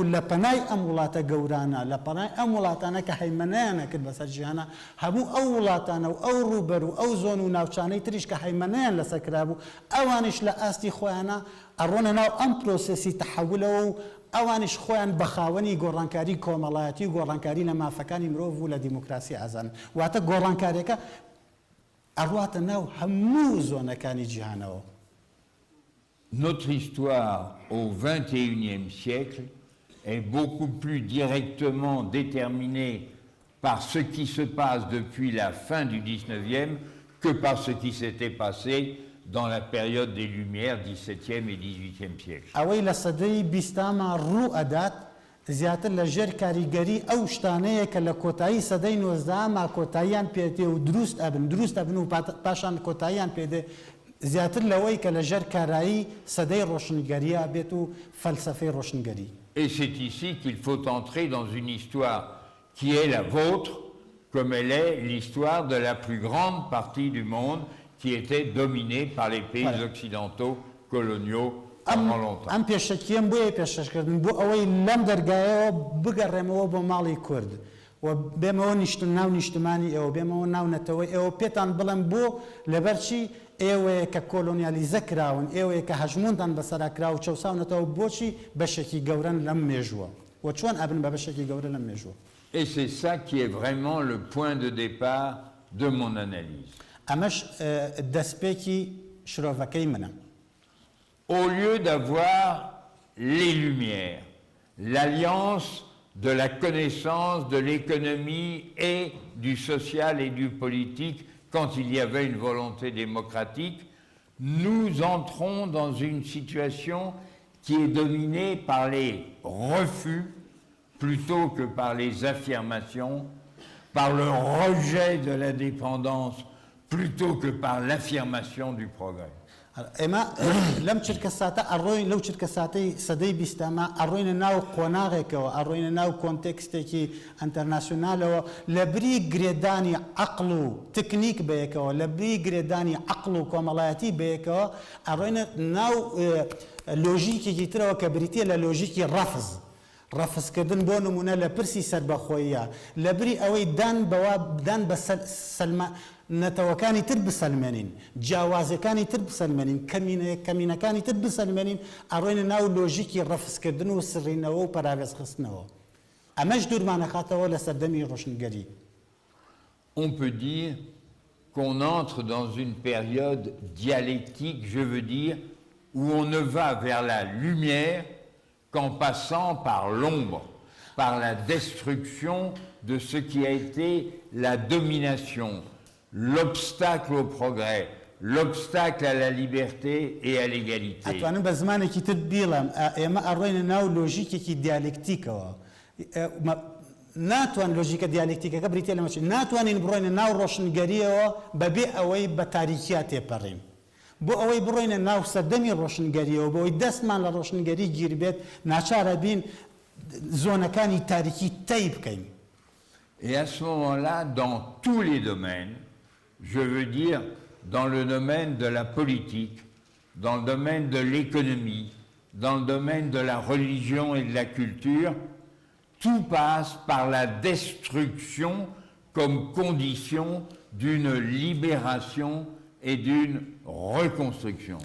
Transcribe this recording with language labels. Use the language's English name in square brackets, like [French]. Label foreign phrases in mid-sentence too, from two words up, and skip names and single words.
[Central Kurdish] لە پەنای ئەم وڵاتە گەورانە، لە پەنای ئەم وڵاتانە کە هەیمەنەیانە کرد بەسەر جیهانە، هەموو ئەو وڵاتانە و ئەو ڕووبەر و ئەو زۆن و ناوچانەی تریش کە هەیمەنەیان لەسەر کرابوو، ئەوانش لە ئاستی خۆیانە ئەڕۆنە ناو ئەم پرۆسێسی تەحەولەوە و ئەوانش خۆیان بەخاوەنی گۆڕانکاری کۆمەڵایەتی و گۆڕانکاری لە مافەکانی مرۆڤ و لە دیموکراسی ئازان. واتە گۆڕانکاریەکە ئەڕواتە ناو هەموو زۆنەکانی جیهانەوە. [French] Notre histoire au XXIe siècle est beaucoup plus directement déterminée par ce qui se passe depuis la fin du XIXe que par ce qui s'était passé dans la période des Lumières, XVIIe et XVIIIe siècle. [Central Kurdish] ئەوەی لە سەدەی 20 ڕوو ئەدات زیاتر لە ژێر کاریگەری ئەو شتانەیە کە لە کۆتایی سەدەی 19 کۆتاییان پێدێ و دروست ئەبن و پاشان کۆتاییان پێدێ زیاتر لەوەی کە لە ژێر کارایی سەدەی ڕۆشنگەریە بێت و فەلسەفەی ڕۆشنگەری. [French] Et c'est ici qu'il faut entrer dans une histoire qui est la vôtre, comme elle est l'histoire de la plus grande partie du monde qui était dominée par les pays occidentaux coloniaux pendant longtemps. [Central Kurdish] ئەم پێشەکیەم بۆیە پێشەشکردن بۆ ئەوەی لەم دەرگایەوە بگەڕێمەوە بۆ ماڵی کورد و بێمەوە ناو نیشتمانی ئێوە، بێمەوە ناو نەتەوەی ئێوە، پێتان بڵێم بۆ لەبەرچی ئێوەیە کە کۆلۆنیالیزە کراون، ئێوەیە کە هەژمونتان بەسەرا کرا و چەوساونەتەوە بۆچی بەشێکی گەورن لەم مێژووە و چۆن ئەبن بە بەشێکی گەورە لەم مێژووە. [French] Et c'est ça qui est vraiment le point de départ de mon analyse. [Central Kurdish] ئەمەش دەستپێکی شرۆڤەکەی منە. [French] Au lieu d'avoir les Lumières, l'alliance de la connaissance, de l'économie et du social et du politique, quand il y avait une volonté démocratique, nous entrons dans une situation qui est dominée par les refus plutôt que par les affirmations, par le rejet de la dépendance plutôt que par l'affirmation du progrès. [Central Kurdish] ئێمە لەم چرکە ساتە ئەڕۆین لەو چرکە ساتەی سەدەی 20 ئەڕۆینە ناو قۆناغێکەوە، ئەڕۆینە ناو کۆنتێکستێکی ئەنتەرناسیۆنالەوە لە بری گرێدانی عەقڵ و تکنیک بەیەکەوە، لە بری گرێدانی عەقڵ و کۆمەڵایەتی بەیەکەوە ئەڕۆینە ناو لۆژیکێکی ترەوە کە بریتە لە لۆژیکی ڕەفزکردن بۆ نمونە لە پرسی سەربەخۆییە، لە بری ئەوەی دان بە نەتەوەکانی تر بسەلمێنین، جیاوازەکانی تر بسەلمێنین، کەمینەکانی تر بسەلمێنین، ئەڕۆینە ناو لۆژیکی ڕەفزکردن و سڕینەوە و پەراوێزخستنەوە. ئەمەش دوورمانەخاتەوە لە سەردەمی ڕۆشنگەری. [French] On peut dire qu'on entre dans une période dialectique, je veux dire, où on ne va vers la lumière qu'en passant par l'ombre, par la destruction de ce qui a été la domination, l'obstacle au progrès, l'obstacle à la liberté et à l'égalité. [Central Kurdish] ئەتوانم بە زمانێکی تر بیڵم ئێمە ئەڕۆینە ناو لۆژیکێکی دیالکتیکەوە. ناتوان لۆژیکە دیالکتیکەکە بریتە لەمەچی ناتوانین بڕۆینە ناو ڕۆشنگەریەوە بەبێ ئەوەی بە تاریکیا تێپەڕین. بۆ ئەوەی بڕۆینە ناو سەردەمی ڕۆشنگەریەوە بۆ ئەوەی دەستمان لە ڕۆشنگەری گیر بێت ناچارە بین زۆنەکانی تاریکی تەی بکەین. [French] Et à ce moment-là, dans tous les domaines, je veux dire dans le domaine de la politique, dans le domaine de l'économie, dans le domaine de la religion et de la culture, tout passe par la destruction comme condition d'une libération et d'une reconstruction.